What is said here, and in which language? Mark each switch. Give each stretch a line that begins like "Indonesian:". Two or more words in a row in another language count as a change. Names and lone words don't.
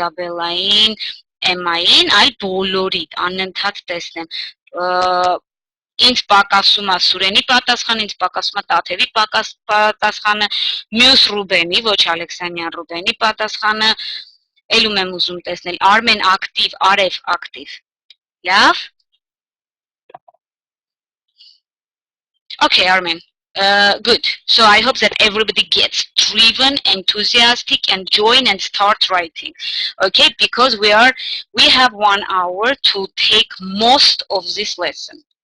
Armenian: Իզաբելային, Էմմային, այլ բոլորիդ անընդհատ տեսնեմ։ ինձ պակասում է Սուրենի պատասխանը, ինձ պակասում է Տաթևի պատասխանը, մյուս Ռուբենի, ոչ Ալեքսանյան Ռուբենի պատասխանը, ելում եմ ուզում տեսնել, Արմեն ակտիվ, Արև ակտիվ, լավ,
English: okay Armin, good, so I hope that everybody gets driven, enthusiastic and join and start writing, okay, because we have 1 hour to take most of this lesson.